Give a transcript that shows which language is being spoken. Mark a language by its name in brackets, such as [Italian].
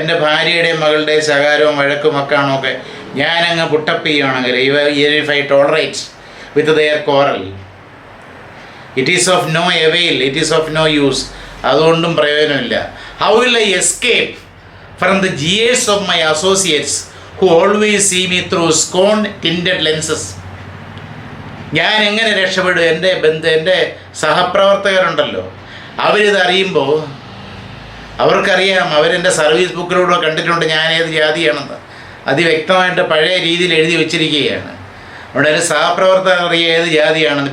[Malayalam] എൻ്റെ ഭാര്യയുടെയും മകളുടെയും ശകാരവും വഴക്കും ഒക്കെ ഞാനങ്ങ് പുട്ടപ്പ് ചെയ്യുകയാണെങ്കിൽ, [English] If I tolerate with their quarrel, it is of no avail, it is of no use. [Malayalam] അതുകൊണ്ടും പ്രയോജനമില്ല. [English] How will I escape from the jeers of my associates who always see me through scone-tinted lenses. [Malayalam] ഞാൻ എങ്ങനെ രക്ഷപ്പെടും? എൻ്റെ സഹപ്രവർത്തകരുണ്ടല്ലോ, അവരിതറിയുമ്പോൾ അവർക്കറിയാം, അവരെൻ്റെ service ബുക്കിലൂടെ കണ്ടിട്ടുണ്ട് ഞാൻ ഏത് ജാതിയാണെന്ന്. അതിവ്യക്തമായിട്ട് പഴയ രീതിയിൽ എഴുതി വെച്ചിരിക്കുകയാണ്. അവിടെ ഒരു സഹപ്രവർത്തകർ അറിയുക ഏത് ജാതിയാണെന്ന്.